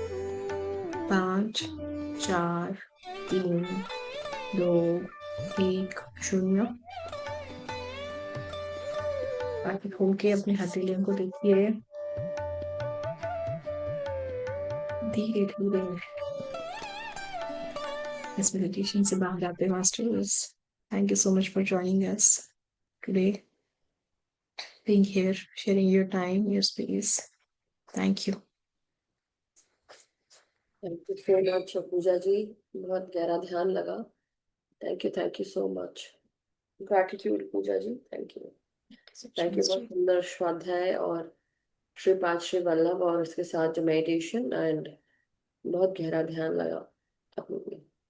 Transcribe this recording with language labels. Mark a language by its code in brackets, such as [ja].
[hi] 5, 4, 3, 2, 1, 0। आंखें खोल के अपने हथेलियों को देखिए। धीरे धीरे इस मेडिटेशन से बाहर आते हैं masters. [en] Thank you so much for joining us today, being here, sharing your time, your space. Thank you. Thank you so much [hi] पूजा जी, बहुत गहरा ध्यान लगा। [en] Thank you so much. Gratitude Pooja ji, thank you. [hi] बहुत सुंदर स्वाध्याय और श्री पाद श्री वल्लभ और उसके साथ जो मेडिटेशन एंड बहुत गहरा ध्यान लगा अपने में।